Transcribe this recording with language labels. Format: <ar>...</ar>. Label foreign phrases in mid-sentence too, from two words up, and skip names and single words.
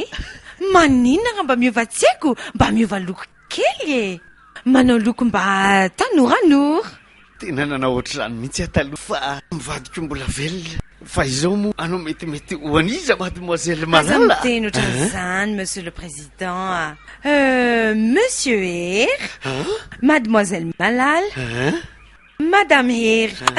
<mg>Maninona raha mba miova tsy haiko, mba miova loko kely e. Manao loko mba tanoranora. Tena nanao ohatr'izany mihitsy ataloha fa mivadiko mbola velona. Fa izao moa anao metimety ho aniza mademoiselle Malala. Aza miteny ohatran'izany,</mg> <fr>Monsieur le Président. Monsieur Her, Mademoiselle Malala, Madame Her.</fr>